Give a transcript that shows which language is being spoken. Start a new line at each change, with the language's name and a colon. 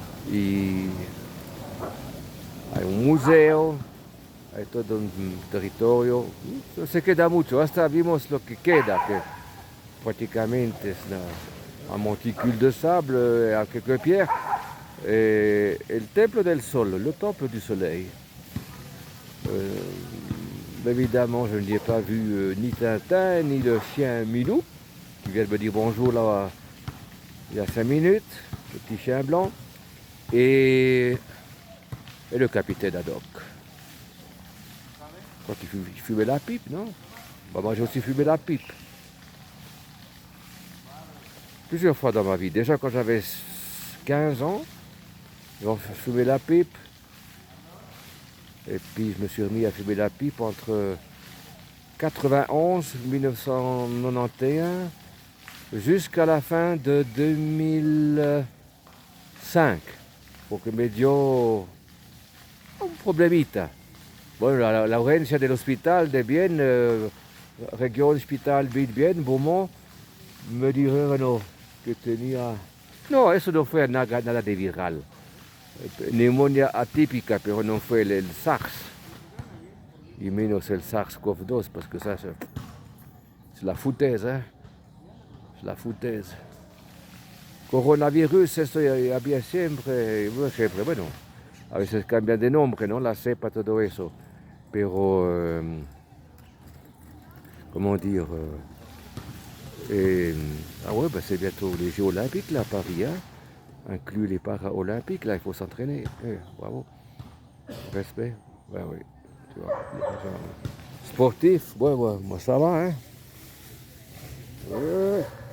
Spanish: Y hay un museo, hay todo un territorio, no se queda mucho, hasta vimos lo que queda, que prácticamente es un
French: monticule de sable, à quelques pierres,
Spanish: el templo del sol,
French: le temple du soleil. Évidemment, je n'y ai pas vu ni Tintin, ni le chien Milou, qui vient de me dire bonjour là, il y a 5 minutes, le petit chien blanc, et le capitaine Haddock. Quand il fumait la pipe, non? Bah, moi j'ai aussi fumé la pipe. Plusieurs fois dans ma vie. Déjà quand j'avais 15 ans, j'ai fumé la pipe. Et puis je me suis remis à fumer la pipe entre 91, 1991, jusqu'à la fin de 2005.
Spanish: Porque me dio un problemita. Bueno, la urgencia del hospital de Bien, región hospital Bien, Beaumont, me dijeron que tenía... No, eso no fue nada de viral. Neumonía atípica, pero no fue el SARS. Y menos el SARS-CoV-2, porque
French: ça, c'est la foutaise, hein. C'est la foutaise.
Spanish: Coronavirus, eso había siempre, bueno, a veces cambian de nombre, ¿no? La cepa, todo eso.
French: Pero, comment dire, ah ouais, bah c'est bientôt les Jeux Olympiques, là, à Paris, hein. Inclus les Paralympiques, là, il faut s'entraîner. Bravo. Respect. Ouais, oui. Tu vois, sportif, ouais, moi ça va, hein. Ouais.